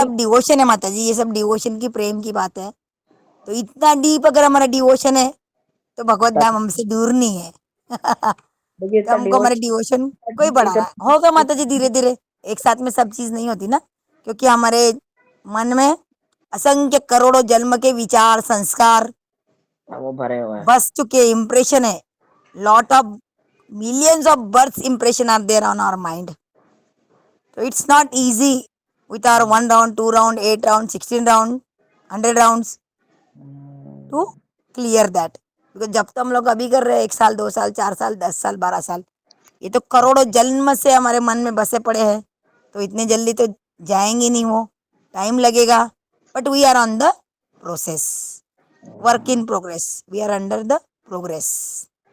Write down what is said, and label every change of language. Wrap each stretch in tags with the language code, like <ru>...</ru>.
<hi>सब डिवोशन है माता जी, ये सब डिवोशन की, प्रेम की बात है। तो इतना डीप अगर हमारा डिवोशन है तो भगवत धाम हमसे दूर नहीं है। देखिए तो हमको हमारे डिवोशन को ही बढ़ाना है। होगा माता जी, धीरे धीरे, एक साथ में सब चीज नहीं होती ना, क्योंकि हमारे मन में असंख्य करोड़ों जन्म के विचार संस्कार वो भरे हुए हैं। बस चुके इम्प्रेशन है।</hi> <en>Lot of millions of births impression are there on our mind. So it's not easy with our 1 round, 2 round, 8 round, 16 round, 100 rounds to clear that. Because</en> <hi>जब तो हम लोग अभी कर रहे हैं 1 साल 2 साल 4 साल 10 साल 12 साल, ये तो करोड़ों जन्म से हमारे मन में बसे पड़े हैं, तो इतने जल्दी तो जाएंगे नहीं, वो टाइम लगेगा।</hi> <en>But we are on the process, work in progress, we are under the progress.</en>